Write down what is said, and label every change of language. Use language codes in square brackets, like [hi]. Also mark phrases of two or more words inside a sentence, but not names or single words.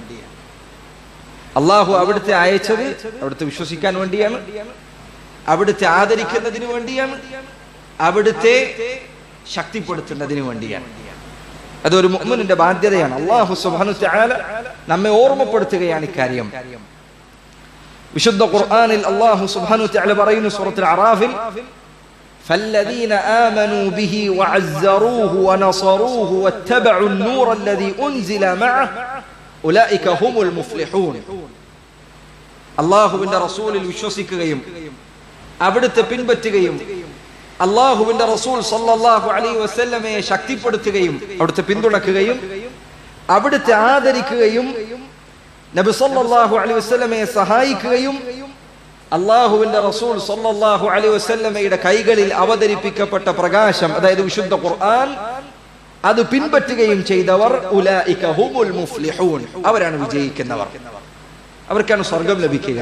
[ml] അല്ലാഹു അവിടുത്തെ അയച്ചത് അവിടുത്തെ വിശ്വസിക്കാൻ വേണ്ടിയാണ്, അവിടുത്തെ ആദരിക്കുന്നതിന് വേണ്ടിയാണ്, അവിടുത്തെ ശക്തിപ്പെടുത്തുന്നതിന് വേണ്ടിയാണ്. അതൊരു മുഅ്മിനിന്റെ ബാധ്യതയാണ്. അല്ലാഹു [ar] سبحانه وتعالى [ml] നമ്മെ ഓർമ്മപ്പെടുത്തുകയാണ് ഇക്കാര്യം. വിശുദ്ധ ഖുർആനിൽ അല്ലാഹു [ar] سبحانه وتعالى [ml] പറയുന്നു സൂറത്തുൽ അറാഫിൽ, [ar] فالذين آمنوا به وعزروه ونصروه واتبعوا النور الذي أنزل معه أولئك هم المفلحون. [ml] അല്ലാഹുവിന്റെ റസൂലിൽ വിശ്വസിക്കുകയും അവിടുത്തെ പിൻപറ്റുകയും അല്ലാഹുവിന്റെ റസൂൽ [ar] صلى الله عليه وسلم [ml] ശക്തിപ്പെടുത്തുകയും അവിടുത്തെ പിന്തുണക്കുകയും അവിടുത്തെ ആദരിക്കുകയും നബി [ar] صلى الله عليه وسلم [ml] സഹായിക്കുകയും അല്ലാഹുവിന്റെ റസൂൽ [ar] صلى الله عليه وسلم [ml] കൈകളിൽ അവതരിപ്പിക്കപ്പെട്ട പ്രകാശം, അതായത് വിശുദ്ധ ഖുർആൻ, അത് പിൻപറ്റുകയും ചെയ്തവർ [ar] أولئك هم المفلحون, [ml] അവരാണ് വിജയിക്കുന്നവർ, അവർക്കാണ് സ്വർഗ്ഗം ലഭിക്കുക.